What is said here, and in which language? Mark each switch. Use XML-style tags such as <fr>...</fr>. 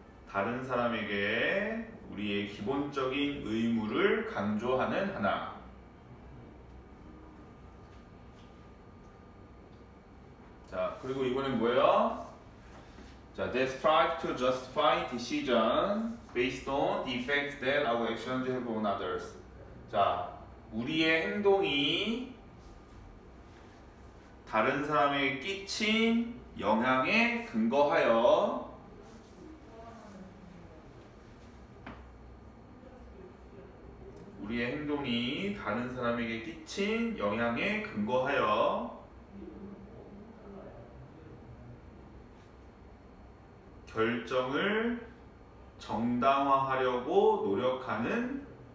<ko>다른 사람에게 우리의 기본적인 의무를 강조하는 하나. 자, 그리고 이번엔 뭐예요?</ko> <en>자, they strive to justify decision based on the effects that our actions have on others.</en> <ko>자, 우리의 행동이 다른 사람에게 끼친 영향에 근거하여 우리의 행동이 다른 사람에게 끼친 영향에 근거하여 결정을 정당화하려고 노력하는</ko>